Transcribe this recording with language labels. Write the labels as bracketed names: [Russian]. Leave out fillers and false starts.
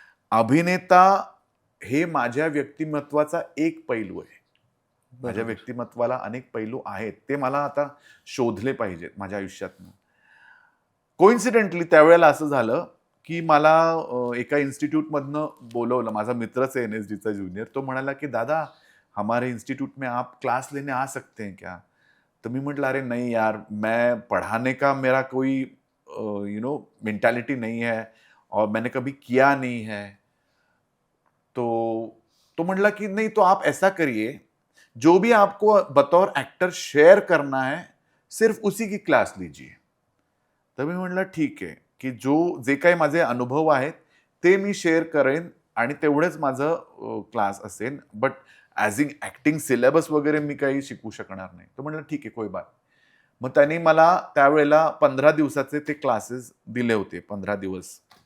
[Marathi] अभिनेता हे माझ्या व्यक्तिमत्वाचा एक पैलू आहे. माझ्या बरोबर. व्यक्तिमत्वाला अनेक पैलू आहेत. ते मला आता शोधले पाहिजेत माझ्या आयुष्यातनं. कोइन्सिडेंटली त्यावेळेला असं झालं, की मला एका इन्स्टिट्यूटमधनं बोलवलं. माझा मित्रच आहे एन-एस-डीचा ज्युनियर. तो म्हणाला, की [Hindi] "दादा, हमारे इंस्टीट्यूट में आप क्लास लेने आ सकते हैं क्या?" [Marathi] तर मी म्हटलं, [Hindi] "अरे नहीं यार, मैं पढ़ाने का मेरा कोई मेंटालिटी नहीं है और मैंने कभी किया नहीं है." [Marathi] तो म्हटला, की [Hindi] "नहीं तो आप ऐसा करिए, जो भी आपको बतौर एक्टर शेयर करना है, सिर्फ उसी की क्लास लीजिए." [Marathi] तर मी म्हटलं ठीक आहे, की जे काही माझे अनुभव आहेत, ते मी शेअर करेन आणि तेवढंच माझं क्लास असेल. [English] but as in acting syllabus [Marathi] वगैरे मी काही शिकू शकणार नाही. तो म्हटला ठीक आहे, [Hindi] कोई बात. [Marathi] मग त्यांनी मला त्यावेळेला 15 दिवसाचे ते क्लासेस दिले होते, 15 दिवस.